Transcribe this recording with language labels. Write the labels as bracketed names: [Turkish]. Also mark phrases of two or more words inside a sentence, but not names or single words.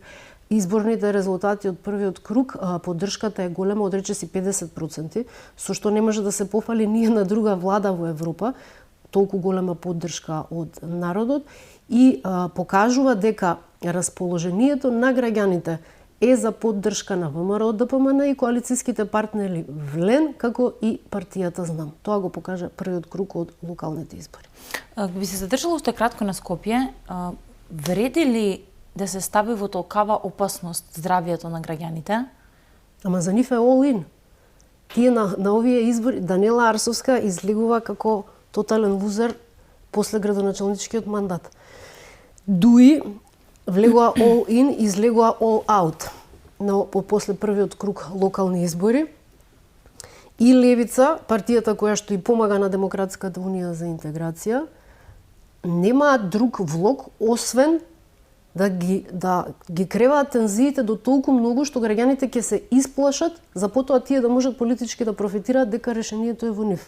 [Macedonian] изборните резултати од првиот круг, поддршката е голема, одрече си 50%, со што не може да се пофали ниедна друга влада во Европа, толку голема поддршка од народот и покажува дека расположението на граѓаните е за поддршка на ВМРО ДПМН и коалицијските партнери ВЛЕН, како и партијата Знам. Тоа го покажа првиот круг од локалните избори. Би се задржала уште кратко на Скопје. Вреди ли да се стави во толкава опасност здравието на граѓаните? Ама за нив е all-in. Тие на овие избори, Даниела Арсовска излегува како тотален лузер после градоначалничкиот мандат. Дуи влегува all-in, излегува all-out после првиот круг локални избори. И Левица, партијата која што и помага на Демократската унија за интеграција, немаат друг влог освен да ги креваат тензиите до толку многу што граѓаните ќе се исплашат, за потоа тие да можат политички да профитираат дека решението е во нив.